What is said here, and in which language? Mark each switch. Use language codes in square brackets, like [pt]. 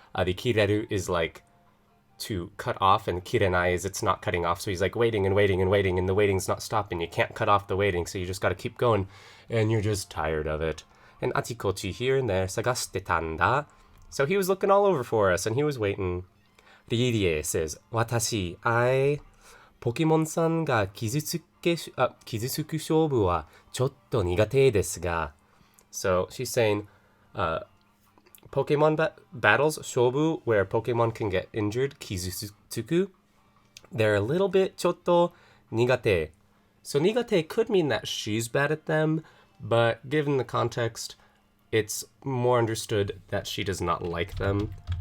[en] The kireru is like to cut off, and kirenai is it's not cutting off. So he's like waiting and waiting and waiting, and the waiting's not stopping. You can't cut off the waiting, so you just gotta keep going, and you're just tired of it. And achikochi here and there, sagashite tanda. So he was looking all over for us, and he was waiting. Ririe says, [ja] 私, [en] I, [ja] ポケモンさんが傷つく勝負はちょっと苦手ですが. [en] So she's saying, Pokemon battles, shobu, where Pokemon can get injured, kizutsuku, they're a little bit [ja] ちょっと苦手. [en] So [ja] 苦手 [en] could mean that she's bad at them, but given the context, it's more understood that she does not like them.